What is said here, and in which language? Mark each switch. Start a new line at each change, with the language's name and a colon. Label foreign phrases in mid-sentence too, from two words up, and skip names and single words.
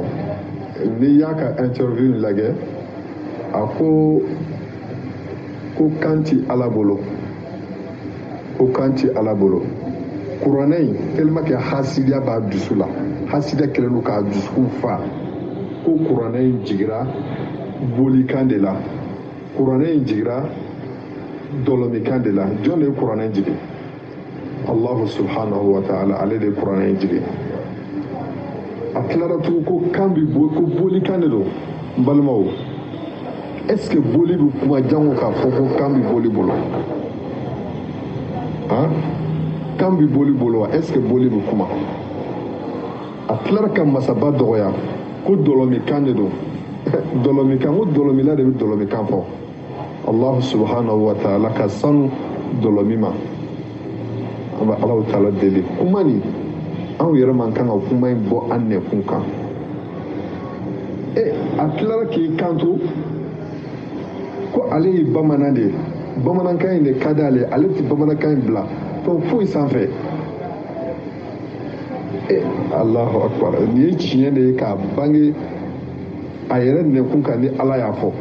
Bambara: n'i y'a ka interview lajɛ a ko kan ti ala bolo ko kan ti ala bolo kuranɛ in
French: tellement que
Bambara: hasidiya b'a dusu la hasidiya kɛlen don k'a dusukun fa ko kuranɛ in jigira bolikan de la kuranɛ in jigira dɔlɔmikan de la jɔn de ye kuranɛ jigi
Arabic: الله سبحانه وتعالى
Bambara: ale de ye kuranɛ jigi a tilara tugun ko kan bi ko bolikan de don n balimaw
French: est ce que
Bambara: boli bɛ kuma jango k'a fɔ ko kan bi boli bolo han kan bi boli bolo wa
French: est ce que
Bambara: boli bɛ kuma a tilara ka masaba dɔgɔya ko dɔlɔmikan de don dɔlɔmikan ko dɔlɔmila de bɛ dɔlɔmikan fɔ
Arabic: الله سبحانه وتعالى
Bambara: ka sanu dɔlɔmi ma an bɛ alaw taala deli kuma nin anw yɛrɛ man kan ka kuma in bɔ an nɛkun kan a tilara k'i kanto ko ale ye bamanan de ye bamanankan in de ka di ale ale tɛ bamanankan in bila fɛn foyi sanfɛ
Arabic: الله أكبر
Bambara: nin ye tiɲɛ de ye k'a bange a yɛrɛ nɛkun kan ni ala y'a fɔ